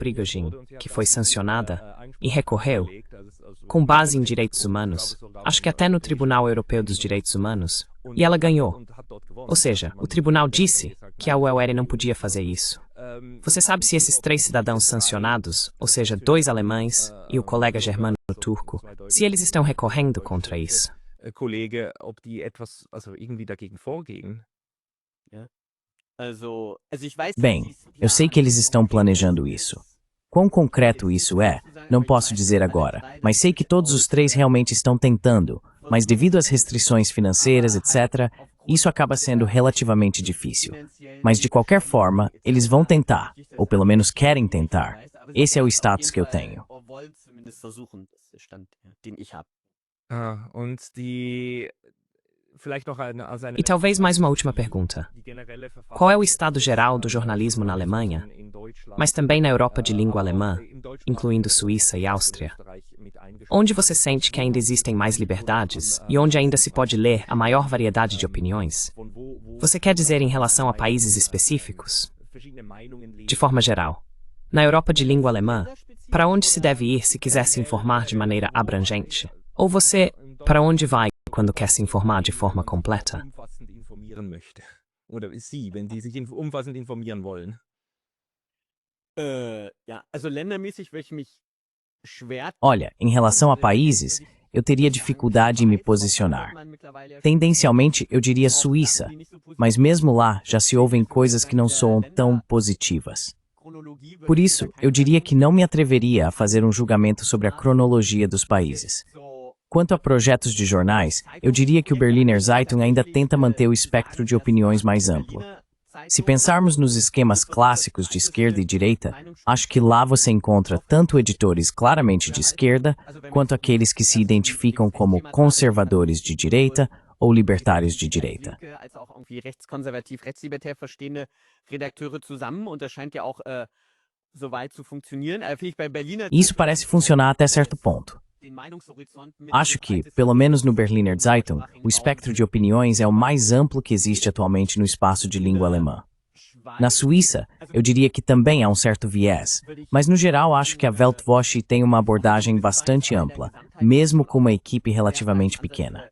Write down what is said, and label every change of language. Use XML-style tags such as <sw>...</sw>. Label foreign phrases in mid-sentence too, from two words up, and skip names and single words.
<pt>Prigozhin, que foi sancionada e recorreu, com base em direitos humanos, acho que até no Tribunal Europeu dos Direitos Humanos, e ela ganhou. Ou seja, o tribunal disse que a UER não podia fazer isso. Você sabe se esses 3 cidadãos sancionados, ou seja, 2 alemães e o colega germano turco, se eles estão recorrendo contra isso?</pt> <de>Kollege, ob die etwas, also irgendwie dagegen vorgehen?</de> <pt>Bem, eu sei que eles estão planejando isso. Quão concreto isso é, não posso dizer agora, mas sei que todos os 3 realmente estão tentando, mas devido às restrições financeiras, etc., isso acaba sendo relativamente difícil. Mas de qualquer forma, eles vão tentar, ou pelo menos querem tentar. Esse é o status que eu tenho.</pt> <de>Und die, vielleicht noch als eine</de> <pt>E talvez mais uma última pergunta. Qual é o estado geral do jornalismo na Alemanha, mas também na Europa de língua alemã, incluindo Suíça e Áustria? Onde você sente que ainda existem mais liberdades e onde ainda se pode ler a maior variedade de opiniões? Você quer dizer em relação a países específicos? De forma geral. Na Europa de língua alemã, para onde se deve ir se quiser se informar de maneira abrangente? Ou você, para onde vai quando quer se informar de forma completa?</pt> <de>umfassend informieren möchte. Oder Sie, wenn Sie sich umfassend informieren wollen. Ländermäßig würde ich mich schwer.</de> <pt>Olha, em relação a países, eu teria dificuldade em me posicionar. Tendencialmente, eu diria Suíça, mas mesmo lá já se ouvem coisas que não soam tão positivas. Por isso, eu diria que não me atreveria a fazer um julgamento sobre a cronologia dos países. Quanto a projetos de jornais, eu diria que o Berliner Zeitung ainda tenta manter o espectro de opiniões mais amplo. Se pensarmos nos esquemas clássicos de esquerda e direita, acho que lá você encontra tanto editores claramente de esquerda, quanto aqueles que se identificam como conservadores de direita ou libertários de direita.</pt> <de>Als auch irgendwie rechtskonservativ, rechtslibertär verstehende Redakteure zusammen und das scheint ja auch soweit zu funktionieren. Finde ich bei Berliner</de> <pt>Isso parece funcionar até certo ponto.</pt> <de>den Meinungshorizont mit</de> <pt>Acho que, pelo menos no Berliner Zeitung, o espectro de opiniões é o mais amplo que existe atualmente no espaço de língua alemã. Na Suíça, eu diria que também há um certo viés, mas no geral acho que a Weltwoche tem uma abordagem bastante ampla, mesmo com uma equipe relativamente pequena.</pt>